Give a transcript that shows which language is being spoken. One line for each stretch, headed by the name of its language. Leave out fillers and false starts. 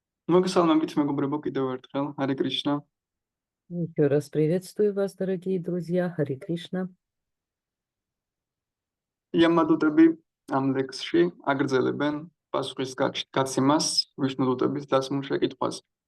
Georgian: Მოგესალმებით მეგობრებო კიდევ ერთხელ, Hare Krishna.
Russian: Еще раз приветствую вас, дорогие друзья. Харе Кришна.
Georgian: იამადუტები ამ ლექსში აგრძელებენ პასუხის გაცემას ვიშნუდუტების დასმულ შეკითხვაზე.